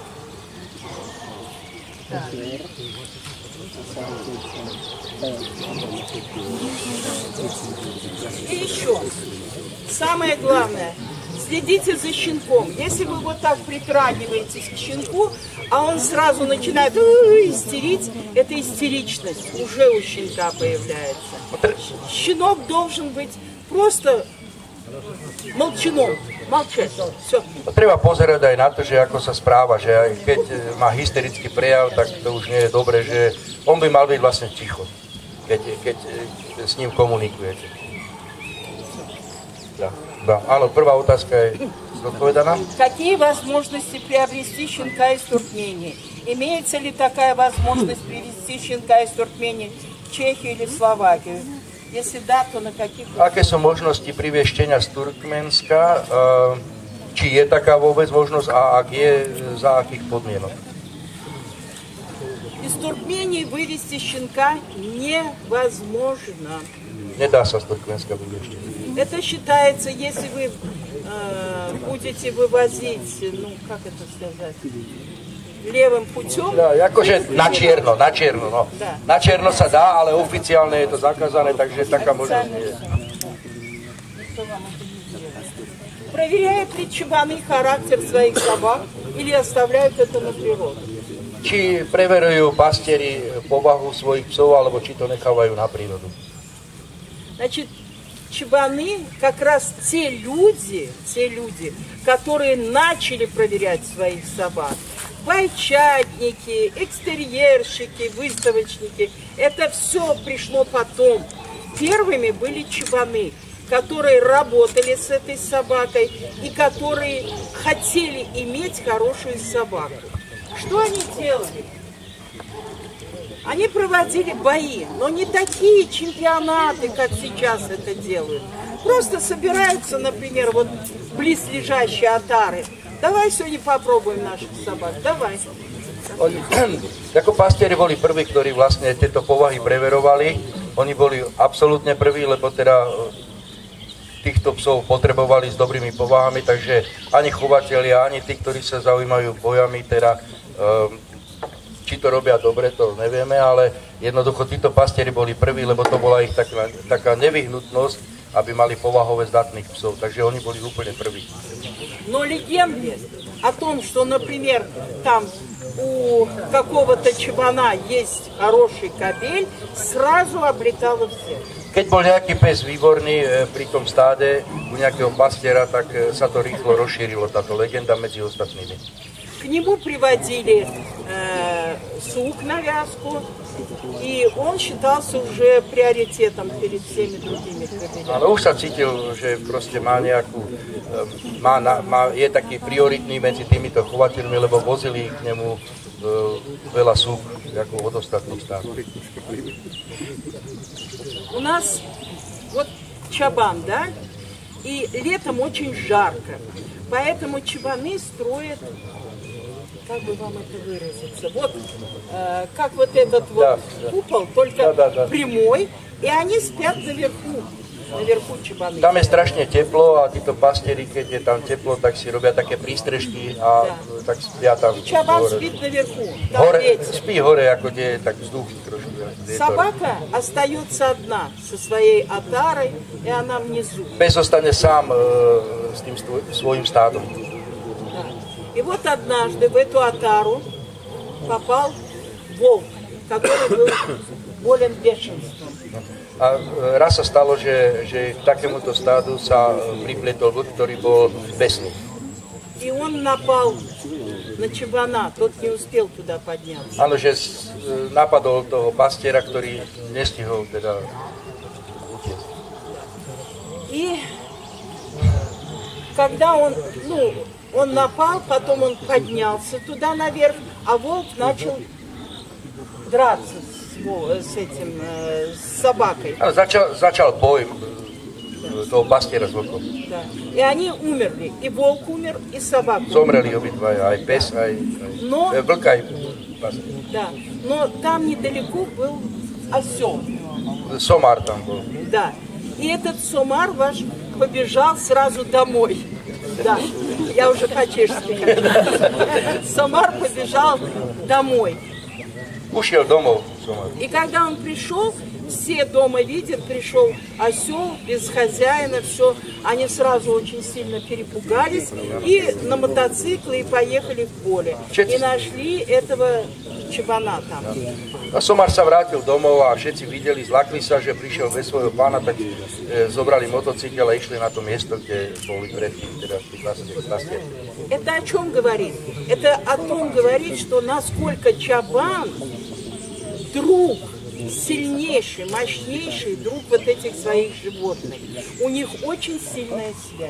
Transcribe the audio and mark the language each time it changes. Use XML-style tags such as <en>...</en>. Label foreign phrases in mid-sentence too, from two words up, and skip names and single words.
<ru>И еще, самое главное, следите за щенком. Если вы вот так притрагиваетесь к щенку, а он сразу начинает истерить, это истеричность уже у щенка появляется. Щенок должен быть просто молчаном, молчать. Все.</ru> <sk>Treba pozerať aj na to, že ako sa správa, že aj keď má hysterický prejav, tak to už nie je dobre, že on by mal byť vlastne ticho, keď s ním komunikujete.</sk> <ru>Да.</ru> <sk>Áno, prvá otázka je zodpovedaná.</sk> <ru>Какие возможности приобрести щенка из Туркмении? Имеется ли такая возможность привезти щенка из Туркмении в Чехию или Словакию? Если да, то на каких?</ru> <sk>Aké sú možnosti priviesť štenia z Turkmenska? Či je taká vôbec možnosť a ak je, za akých podmienok?</sk> <ru>Из Туркмении вывести щенка невозможно.</ru> <sk>Nedá sa z Turkmenska vyviesť.</sk> <ru>Это считается, если вы будете вывозить, ну как это сказать, левым путем. Да,</ru> <sk>akože na čierno, no.</sk> <ru>Да.</ru> <sk>Na čierno sa dá, ale oficiálne je to zakázané, takže taká možnosť nie je.</sk> <ru>Проверяют ли чебаны характер своих собак или оставляют это на природу?</ru> <sk>Či preverujú pastieri povahu svojich psov, alebo či to nechávajú na prírodu.</sk> <ru>Значит, чебаны как раз те люди, которые начали проверять своих собак. Бойчатники, экстерьерщики, выставочники. Это все пришло потом. Первыми были чебаны, которые работали с этой собакой и которые хотели иметь хорошую собаку. Что они делали? Они проводили бои, но не такие чемпионаты, как сейчас это делают. Просто собираются, например, вот близлежащие отары. Давай сегодня попробуем наших собак, давай.</ru> <sk>Ako pastieri boli prví, ktorí vlastne tieto povahy preverovali. Oni boli absolútne prví, lebo teda týchto psov potrebovali s dobrými povahami, takže ani chovatelia, ani tí, ktorí sa zaujímajú bojami, teda či to robia dobre, to nevieme, ale jednoducho títo pastieri boli prví, lebo to bola ich taká nevyhnutnosť, aby mali povahové zdatných psov, takže oni boli úplne prví.</sk> <ru>Но легенды о том, что, например, там у какого-то чебана есть хороший кобель, сразу облетало всех.</ru> <sk>Keď bol nejaký pes výborný pri tom stáde u nejakého pastiera, tak sa to rýchlo rozšírilo, táto legenda medzi ostatnými.</sk> <ru>К нему приводили сук на вязку, и он считался уже приоритетом перед всеми другими кобелями.</ru> <sk>Ale už sa cítil, že proste má nejakú, je taký prioritný medzi týmito chovateľmi, lebo vozili k nemu veľa súk, ako od ostatných státov.</sk> <ru>У нас вот чабан, да, и летом очень жарко, поэтому чабаны строят как бы вам это выразиться? Вот как вот этот вот купол, только прямой, и они спят naверху čibany.</ru> <sk>Tam je strašne teplo a títo pastieri, keď je tam teplo, tak si robia také prístrežky a tak spia tam. Čaban spит</sk> <ru>наверху, там</ru> <sk>hore,</sk> <ru>ветер.</ru> <sk>spí hore, ako kde je tak vzduch trošku.</sk> <ru>Собака остается одна со своей отарой, и она внизу.</ru> <sk>Pes zostane sám s tým svojím stádom.</sk> <ru>Да. И вот однажды в эту отару попал волк, который был болен бешенством.</ru> <sk>A raz sa stalo, že k takémuto stádu sa pripletol vlk, ktorý bol besný.</sk> <ru>И он напал на чабана, тот не успел туда подняться.</ru> <sk>Áno, že napadol toho pastiera, ktorý nestihol teda utiecť.</sk> <ru>И когда он напал, потом он поднялся туда наверх, а волк начал драться с собакой.</ru> <sk>Áno, začal boj toho pastiera s vlkom.</sk> <ru>Да. И они умерли. И волк умер, и собака.</ru> <sk>Zomreli obidvaja, aj pes, aj vlk, aj pastier.</sk> <ru>Да. Но там недалеко был осел.</ru> <sk>Somár tam bol.</sk> <ru>Да. И этот сомар ваш побежал сразу домой. Да, я уже по-чешски. Сомар побежал домой.</ru> <sk>Ušiel domov.</sk> <ru>И когда он пришел, все дома видят, пришел осел без хозяина, все. Они сразу очень сильно перепугались и на мотоциклы и поехали в поле. И нашли этого</ru> <sk>čabana tam. A somár sa vrátil domov a všetci videli, zlakli sa, že prišiel bez svojho pána, tak zobrali motocykel a išli na to miesto, kde boli predtým, teda v tých pastier.</sk> <ru>Это о чем говорит? Это о том говорит, что насколько чабан друг, сильнейший, мощнейший друг вот этих своих животных. У них очень сильная связь.</ru>